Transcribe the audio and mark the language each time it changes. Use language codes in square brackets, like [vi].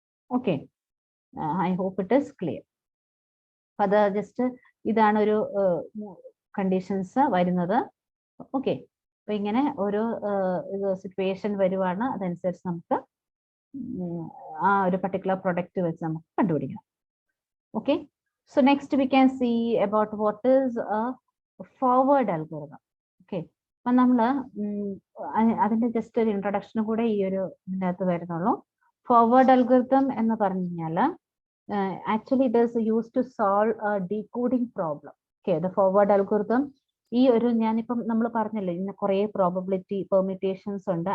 [ml] Okay, [en] I hope it is clear. [ml] അപ്പൊ അത് just ഇതാണ് ഒരു കണ്ടീഷൻസ് വരുന്നത്. ഓക്കെ, അപ്പൊ ഇങ്ങനെ ഓരോ സിറ്റുവേഷൻ വരുവാണ്, അതനുസരിച്ച് നമുക്ക് ആ ഒരു പർട്ടിക്കുലർ പ്രൊഡക്റ്റ് വെച്ച് നമുക്ക് കണ്ടുപിടിക്കണം. [en] Okay, so next we can see about what is a forward algorithm. Okay, [ml] അപ്പം നമ്മൾ അതിന്റെ ജസ്റ്റ് ഒരു ഇൻട്രൊഡക്ഷൻ കൂടെ ഈ ഒരു ഇതിനകത്ത് വരുന്നുള്ളൂ. ഫോർവേഡ് അൽഗോരിതം എന്ന് പറഞ്ഞു കഴിഞ്ഞാൽ [en] Actually it is use to solve a decoding problem. [ml] Okay, the forward algorithm ഈ ഒരു ഞാനിപ്പം നമ്മൾ പറഞ്ഞല്ലോ ഇന്ന് കുറേ പ്രോബബിലിറ്റി പെർമിറ്റേഷൻസ് ഉണ്ട്.